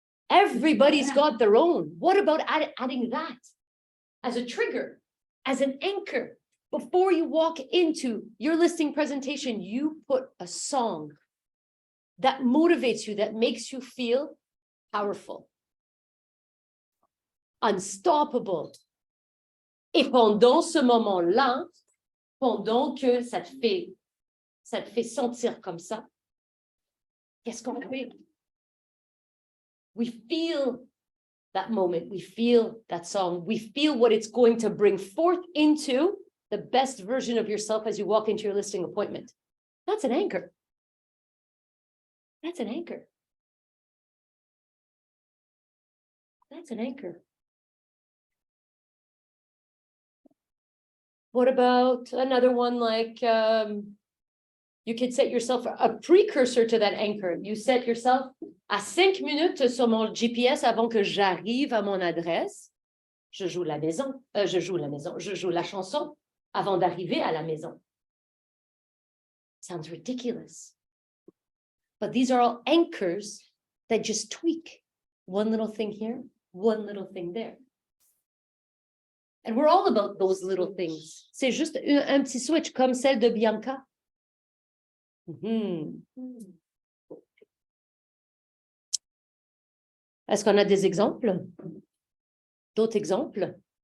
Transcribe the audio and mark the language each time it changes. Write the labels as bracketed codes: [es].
[en] Everybody's got their own. What about adding that as a trigger, as an anchor? Before you walk into your listing presentation, you put a song that motivates you, that makes you feel powerful, unstoppable. [fr] Et pendant ce moment-là, pendant que ça te fait sentir comme ça, qu'est-ce qu'on fait? [en] We feel that moment, we feel that song, we feel what it's going to bring forth into the best version of yourself as you walk into your listing appointment. That's an anchor. That's an anchor. That's an anchor. What about another one like you could set yourself a precursor to that anchor. You set yourself [fr] à 5 minutes sur mon GPS avant que j'arrive à mon adresse. Je joue la chanson avant d'arriver à la maison. [en] Sounds ridiculous. But these are all anchors that just tweak one little thing here, one little thing there. And we're all about those little things. [fr] C'est juste un petit switch comme celle de Bianca. Mhm. Est-ce qu'on a des exemples? D'autres exemples?